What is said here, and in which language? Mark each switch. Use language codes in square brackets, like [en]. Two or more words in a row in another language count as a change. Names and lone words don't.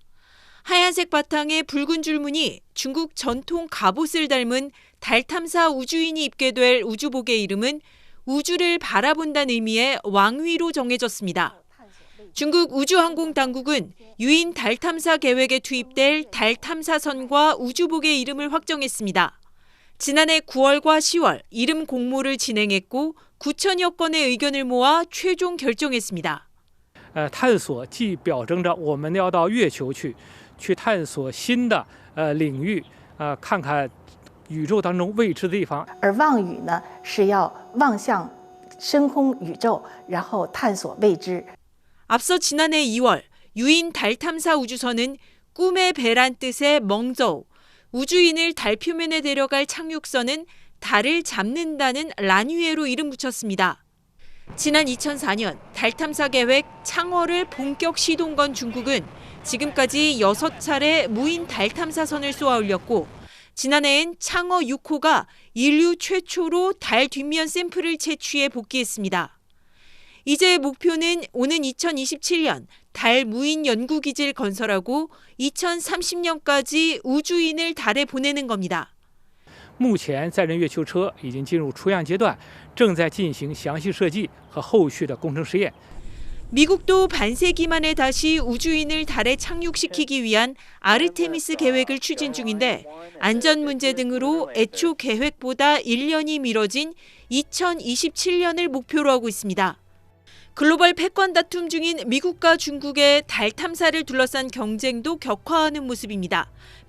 [ko] 하얀색 바탕에 붉은 줄무늬, 중국 전통 갑옷을 닮은 달 탐사 우주인이 입게 될 우주복의 이름은 우주를 바라본다는 의미의 왕위로 정해졌습니다. 중국 우주항공당국은 유인 달 탐사 계획에 투입될 달 탐사선과 우주복의 이름을 확정했습니다. 지난해 9월과 10월 이름 공모를 진행했고 9천여 건의 의견을 모아 최종 결정했습니다. [zh] 探索既表征着我们要到月球去探索新的领域，看看宇宙当中未知的地方。而望宇呢，是要望向深空宇宙，然后探索未知。 [ko] 앞서 지난해 2월 유인 달 탐사 우주선은 꿈의 배란 뜻의 멍저우, 우주인을 달 표면에 데려갈 착륙선은 달을 잡는다는 란위에로 이름 붙였습니다. 지난 2004년 달 탐사 계획 창어를 본격 시동 건 중국은 지금까지 6차례 무인 달 탐사선을 쏘아 올렸고 지난해엔 창어 6호가 인류 최초로 달 뒷면 샘플을 채취해 복귀했습니다. 이제 목표는 오는 2027년 달 무인 연구기지를 건설하고 2030년까지 우주인을 달에 보내는 겁니다. [zh] 目前载人月球车已经进入出样阶段，正在进行详细设计和后续的工程实验。 [ko] 미국도 반세기 만에 다시 우주인을 달에 착륙시키기 위한 아르테미스 계획을 추진 중인데 안전 문제 등으로 애초 계획보다 1년이 미뤄진 2027년을 목표로 하고 있습니다. 글로벌 패권 다툼 중인 미국과 중국의 달 탐사를 둘러싼 경쟁도 격화하는 모습입니다.